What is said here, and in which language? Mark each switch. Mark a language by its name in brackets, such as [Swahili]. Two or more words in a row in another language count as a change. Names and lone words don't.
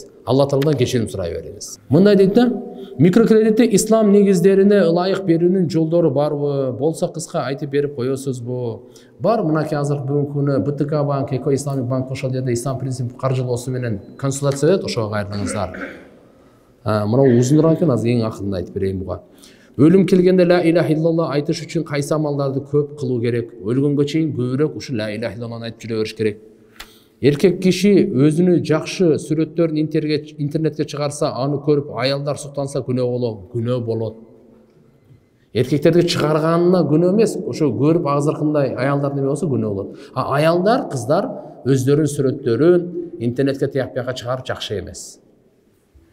[Kyrgyz] Алла Тааладан кечирим сурай бериңиз. Мындай дейт да, микрокредитте ислам негиздерине ылайык берүүнүн жолдору барбы? Болсо кыска айтып берип коесузбу? Бар, мынакей азыр бүгүнкү күнү БТК банк, Эко Исламик банк ошол жерде ислам принцип каржылоосу менен консультация берет, ошого кайрылыңыздар. Мына узунураак экен, азыр эң акырында айтып берейин буга. Өлүм келгенде [Arabic] لا إله إلا الله [Kyrgyz] айтыш үчүн кайсы амалдарды көп кылуу керек? Өлгөнгө чейин көбүрөөк ушу [Arabic] لا إله إلا الله [Kyrgyz] айтып жүрө бериш керек. Эркек киши өзүнү жакшы сүрөттөрүн интернетке чыгарса, аны көрүп аялдар суктанса күнөө болот. Эркектерди чыгарганына күнөө эмес, ошо көрүп азыркындай аялдар неме болсо күнөө болот. Аялдар, кыздар өздөрүнүн сүрөттөрүн интернетке тияк бияка чыгарып жакшы эмес.